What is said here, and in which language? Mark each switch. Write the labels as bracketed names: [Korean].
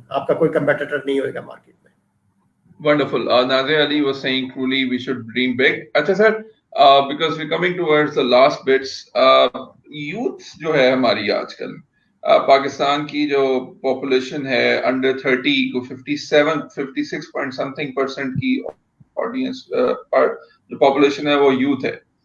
[Urdu] آپ کا کوئی کمپیٹیٹر نہیں ہوئے گا مارکیٹ میں. [English] Wonderful. Nazir Ali was saying truly we should dream big. [Urdu] اچھا سر, [English] because we're coming towards the last bits. [Urdu] Youth جو ہے ہماری آج کل پاکستان کی جو پاپولیشن ہے انڈر 30 کو 56 point something% کی آڈینس جو پاپولیشن ہے وہ یوتھ ہے.